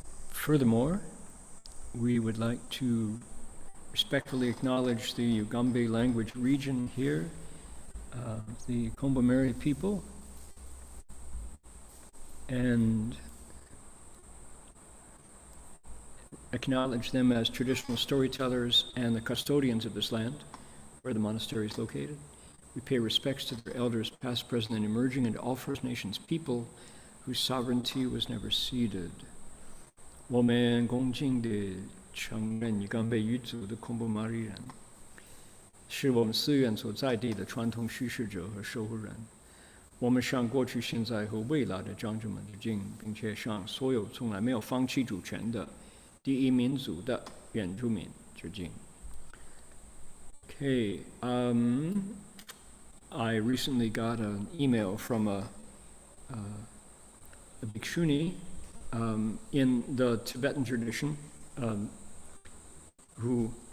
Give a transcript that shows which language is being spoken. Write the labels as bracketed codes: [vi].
[en] Furthermore, we would like to respectfully acknowledge the Ugambe language region here, the Kombumerri people, and acknowledge them as traditional storytellers and the custodians of this land, where the monastery is located. We pay respects to their elders, past, present, and emerging, and to all First Nations people whose sovereignty was never ceded. [zh] 我们恭敬地承认Ugambe语族的孔布马里人，是我们寺院所在地的传统叙事者和守护人。我们向过去、现在和未来的长者们致敬，并且向所有从来没有放弃主权的第一民族的原住民致敬。 [en] Okay, I recently got an email from a bhikshuni in the Tibetan tradition who